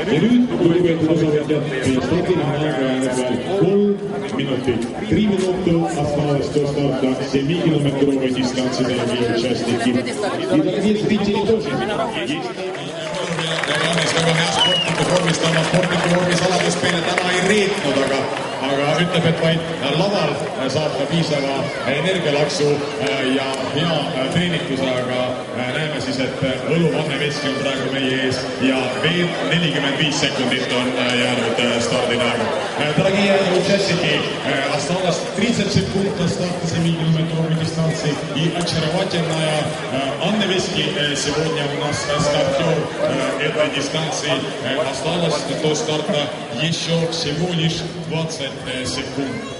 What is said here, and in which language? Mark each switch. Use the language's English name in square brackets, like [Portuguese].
[Estonian] Ja nüüd, lugupeetud osavõtjad, meie stardiline aega jäänud veel 3 minutit. [Russian] 3 minuti осталось до старта 7-километровой дистанции дорогие участники. И дорогие зрители тоже. [Estonian] Jaanis väga hea sportniku vormis, ta oma sportniku vormis alades meile täna ei reetnud, aga ütleb, et vaid laval saab ta piisava energialaksu ja hea treenikuse, aga näeme siis, et Võlu Anne Veski on praegu meie ees ja veel 45 sekundit on jäänud stardin aega. [Russian] Дорогие участники, осталось 30 секунд до старта 7-километровой дистанции и очаровательная Анна Вески сегодня у нас стартер этой дистанции. Осталось до старта еще всего лишь 20 секунд.